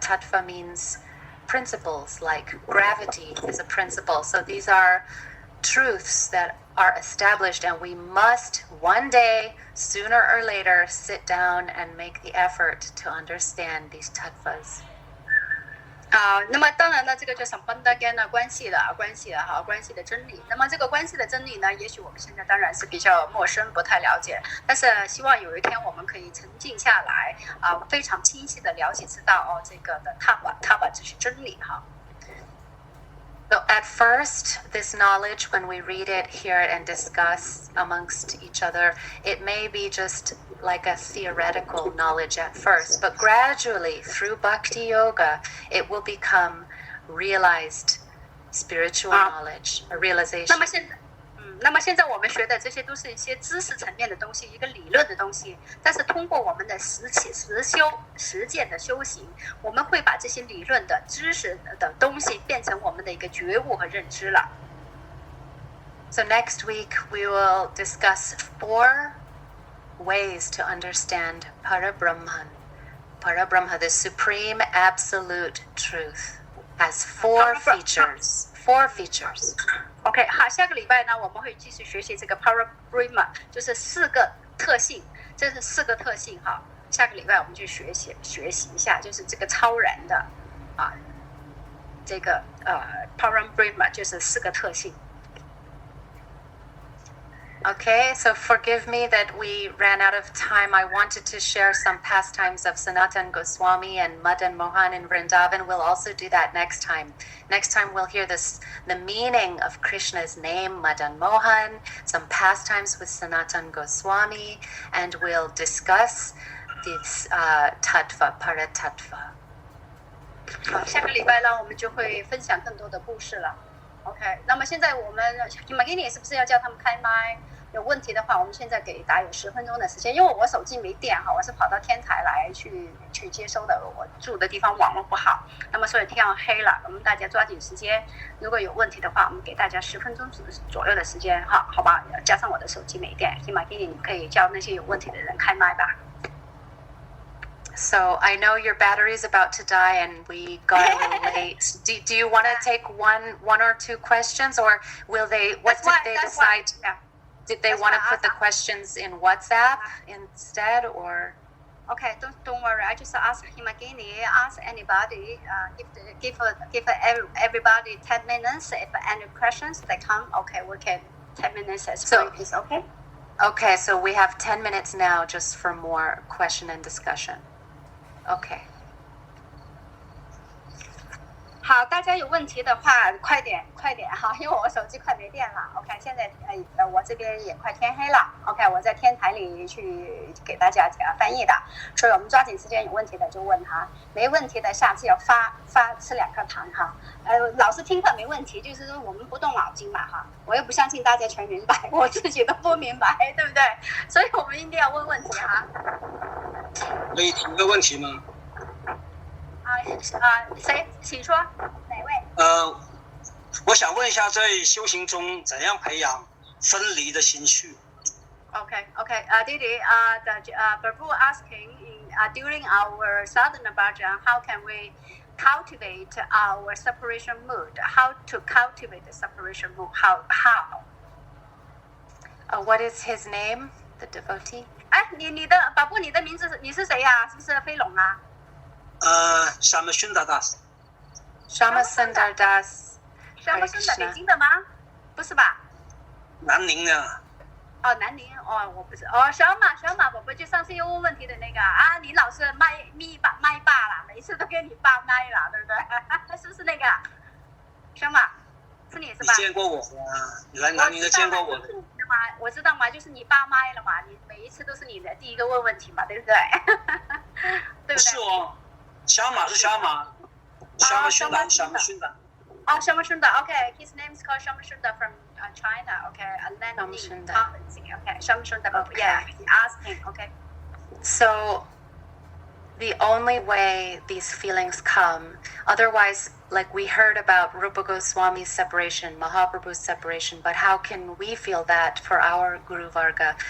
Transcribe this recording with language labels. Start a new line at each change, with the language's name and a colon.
English: Tattva means principles, like gravity is a principle. So these are truths that are established, and we must one day, sooner or later, sit down and make the effort to understand these tattvas.
Chinese: 那么当然呢，这个就Sambandha Gyan的关系的真理。那么这个关系的真理呢，也许我们现在当然是比较陌生，不太了解。但是希望有一天我们可以沉静下来非常清晰的了解知道这个的塔巴这是真理哈。
English: So at first, this knowledge, when we read it, hear it, and discuss amongst each other, it may be just like a theoretical knowledge at first, but gradually, through bhakti yoga, it will become realized spiritual knowledge, a realization.
Chinese: 那么现在我们学的这些都是一些知识层面的东西，一个理论的东西，但是通过我们的实践的修行，我们会把这些理论的知识的东西变成我们的一个觉悟和认知了。
English: So next week we will discuss 4 ways to understand Parabrahman. Parabrahma, the supreme absolute truth, has 4 features. 4 features.
Chinese: OK， 好，下个礼拜呢，我们会继续学习这个 Parabrahma， 就是4个特性，这是4个特性哈。下个礼拜我们就学习一下，就是这个超然的这个Parabrahma 就是4个特性。
English: Okay, so forgive me that we ran out of time. I wanted to share some pastimes of Sanatan Goswami and Madan Mohan in Vrindavan. We'll also do that next time. Next time we'll hear the meaning of Krishna's name, Madan Mohan, some pastimes with Sanatan Goswami, and we'll discuss this tattva, paratattva.
Chinese: 好，下个礼拜呢，我们就会分享更多的故事了。OK， 那么现在我们 Manjari 是不是要叫他们开麦？有问题的话，我们现在给大家有10分钟的时间，因为我手机没电哈，我是跑到天台来去接收的，我住的地方网络不好，那么所以天要黑了，我们大家抓紧时间，如果有问题的话，我们给大家10分钟左右的时间哈，好吧？加上我的手机没电，Manjari 你可以叫那些有问题的人开麦吧。
English: So I know your battery is about to die and we got a little late. Do you want to take one or 2 questions, or will they? What did they decide? Did they want to put the questions in WhatsApp instead, or? Okay, don't worry. I just ask Manjari, ask anybody. Give everybody 10 minutes. If any questions they come, okay, we can 10 minutes as well. Is okay? Okay, so we have 10 minutes now just for more question and discussion. Okay.
Chinese: 好，大家有问题的话，快点哈，因为我手机快没电了。 OK， 现在我这边也快天黑了。OK， 我在天台里去给大家翻译的，所以我们抓紧时间，有问题的就问他，没问题的下次要吃2颗糖哈。老师听课没问题，就是说我们不动脑筋嘛哈，我又不相信大家全明白，我自己都不明白，对不对？所以我们一定要问问题哈。可以提个问题吗？谁？请说，哪位？我想问一下，在修行中怎样培养分离的心绪
English: Okay. Didi, the Babu asking during our sadhana bhajan, how can we cultivate our separation mood? How to cultivate the separation mood? How? What is his name? The devotee?
Chinese: 哎，你的宝布，你的名字你是谁呀？是不是飞龙啊？Shamasundar Das。 Shamasundar Das。 Shamasundar 北京的吗？不是吧？南宁的。哦，南宁哦，我不是哦，小马宝宝就上次又问问题的那个啊，你老是麦霸了，每次都给你霸麦了，对不对？是不是那个小马？是你是吧？你见过我吗？你来南宁的见过我的。我知道嘛，就是你霸麦了嘛，你每一次都是你的第一个问问题嘛，对不对？对不对？不是哦，小马是小马，Shamasundar。
English: Oh, Shamasundar. Okay, his name is called Shamasundar from China. Okay, and then Okay, Shamasundar. Okay. Yeah, he asked him. Okay. So, the only way these feelings come, otherwise, like we heard about Rupa Goswami's separation, Mahaprabhu's separation, but how can we feel that for our Guru Varga?